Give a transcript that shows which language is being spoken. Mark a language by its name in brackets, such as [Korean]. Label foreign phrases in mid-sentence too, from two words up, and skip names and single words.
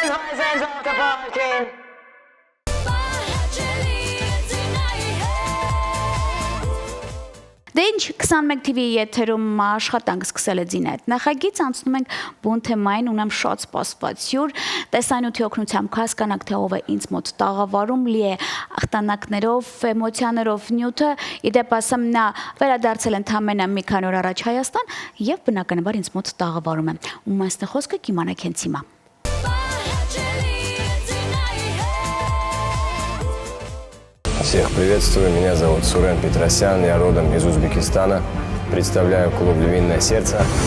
[Armenian] Դե ինչ 21 TV-ի եթերում աշխատանք սկսել է Զինայդ նախագիծ, անցնում ենք բուն թեմային, ունեմ շատ սպասված հյուր, տեսանյութի օգնությամբ կհասկանանք, թե ով է ինձ մոտ տաղավարում, լի է ախտանակներով, էմոցիաներով նյութը, իդեպ ասեմ նա վերադարձել ընդամենը մի քանի օր առաջ Հայաստան եւ բնականաբար ինձ մոտ տաղավարում է։ Ում մասն է խոսքը կիմանաք հենց հիմա։ [Russian] Всех приветствую, меня зовут Сурен Петросян, я родом из Узбекистана, представляю клуб «Львиное сердце».